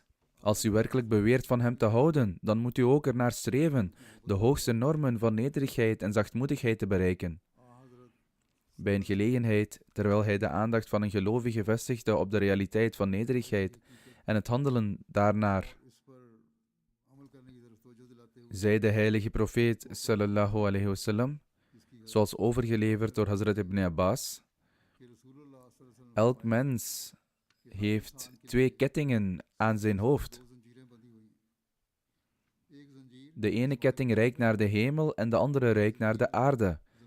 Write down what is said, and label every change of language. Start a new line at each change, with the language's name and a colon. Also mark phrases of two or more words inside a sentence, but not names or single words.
Dutch: Als u werkelijk beweert van hem te houden, dan moet u ook ernaar streven de hoogste normen van nederigheid en zachtmoedigheid te bereiken. Bij een gelegenheid, terwijl hij de aandacht van een gelovige vestigde op de realiteit van nederigheid en het handelen daarnaar, zei de heilige profeet
Arabic: صلى الله عليه وسلم,
Dutch: zoals overgeleverd door Hazrat ibn Abbas: elk mens heeft 2 kettingen aan zijn hoofd. De ene ketting reikt naar de hemel en de andere reikt naar de aarde.